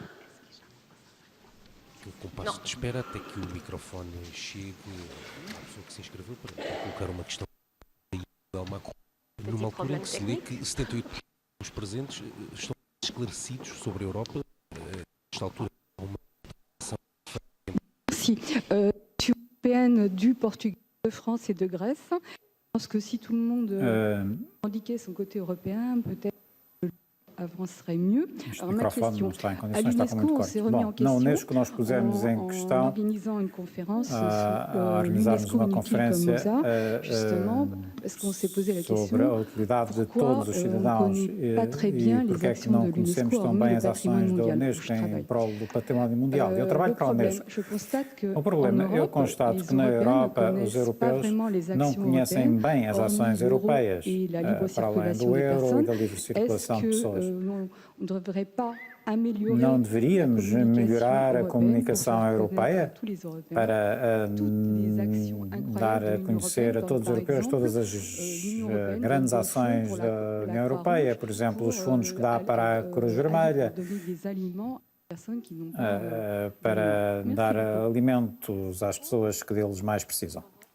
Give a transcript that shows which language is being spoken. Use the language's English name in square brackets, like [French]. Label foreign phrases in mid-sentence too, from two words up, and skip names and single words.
[Portuguese] O compasso de espera até que o microfone chegue à pessoa que se inscreveu para colocar uma questão numa altura em que se lê que 78% dos presentes estão esclarecidos sobre a Europa. Nesta altura, uma [French] Merci. Je suis européenne du Portugal, de France et de Grèce. Je pense que si tout le monde indiquait son côté européen, peut-être avancerait mieux. Alors, ma question, à l'UNESCO, on s'est remis en question en organisant une conférence sur l'UNESCO inutile comme ça, justement, parce qu'on s'est posé la question pourquoi on ne connaît pas très bien les actions de l'UNESCO hormis le patrimoine mondial. [Portuguese] O problema, eu constato que na Europa os europeus não conhecem bem as ações europeias, para além do euro e da livre circulação de pessoas. [French] On ne devrait pas [Portuguese] Não deveríamos melhorar a comunicação europeia para dar a conhecer a todos os europeus todas as grandes ações da União Europeia, por exemplo, os fundos que dá para a Cruz Vermelha, para dar alimentos às pessoas que deles mais precisam.